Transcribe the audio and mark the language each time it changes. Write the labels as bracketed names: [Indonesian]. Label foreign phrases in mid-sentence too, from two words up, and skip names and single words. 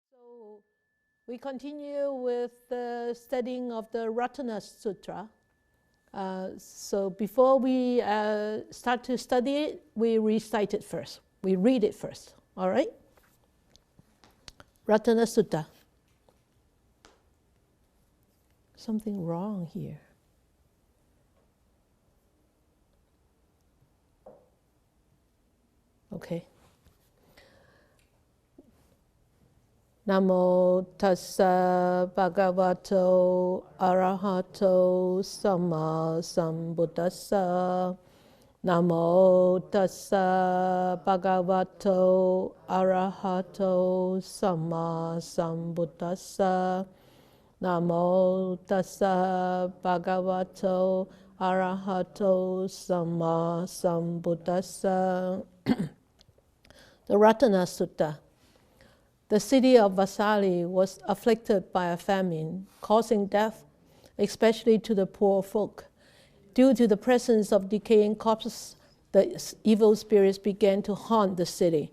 [English] So we continue with the studying of the Ratana Sutta. So before we start to study it, we recite it first. We read it first, all right? Ratana Sutta. Something wrong here. Okay. [Pali] Namo tassa bhagavato arahato samma sambuddhassa. Namo tassa bhagavato arahato samma sambuddhassa. Namo tassa bhagavato arahato samma sambuddhassa. [English] The Ratana Sutta. The city of Vesali was afflicted by a famine, causing death, especially to the poor folk. Due to the presence of decaying corpses, the evil spirits began to haunt the city.